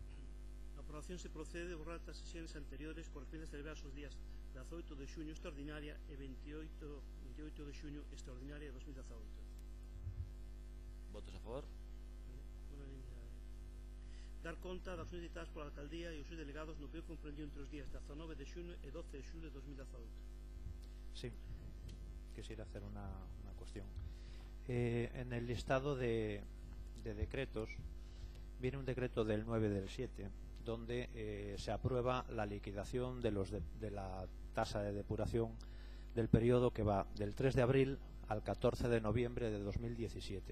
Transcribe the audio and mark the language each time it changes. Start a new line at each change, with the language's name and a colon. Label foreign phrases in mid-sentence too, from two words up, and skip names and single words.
Galician: No aprobación se procede a borrar as sesións anteriores correspondientes a celebrar os días 18 de xuño extraordinaria e 28 de xuño extraordinaria de 2018. Votos a favor? Dar conta das accións ditadas pola alcaldía e os seus delegados no período comprendido entre os días 19 de xuño e 12 de xullo de 2018.
Spanish: Sí, quisiera hacer una cuestión. En el listado de decretos viene un decreto del 9 del 7 donde se aprueba la liquidación de la tasa de depuración del periodo que va del 3 de abril al 14 de noviembre de 2017.